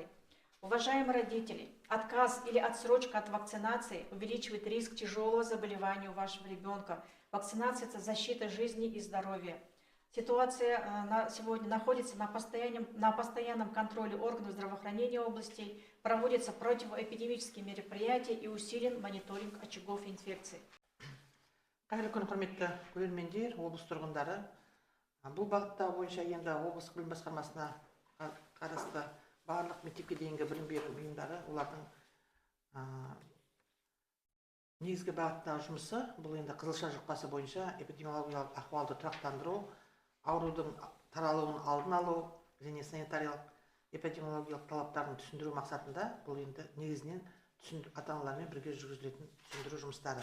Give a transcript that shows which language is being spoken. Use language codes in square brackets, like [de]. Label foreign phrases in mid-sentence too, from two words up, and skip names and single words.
[ru] Уважаемые родители, отказ или отсрочка от вакцинации увеличивает риск тяжелого заболевания у вашего ребенка. Вакцинация – это защита жизни и здоровья. Ситуация сегодня находится на постоянном контроле органов здравоохранения областей, проводятся противоэпидемические мероприятия и усилен мониторинг очагов инфекции. [kk] Қайырлы күн, құрметті көрермендер, облыс тұрғындары. Бұл бағытта бойынша енді облыс білім басқармасына қарасты барлық мектепке дейінгі білім беру ұйымдары, олардың негізгі бағыттағы жұмысы бұл енді қызылша жұқпасы бойынша эпидемиологиялық ахуалды тұрақтандыру, аурудың таралуын алдын алу және санитариялық эпидемиологиялық талаптарын түсіндіру мақсатында бұл енді негізінен ата-аналармен бірге жүргізілетін түсіндіру жұмыстары.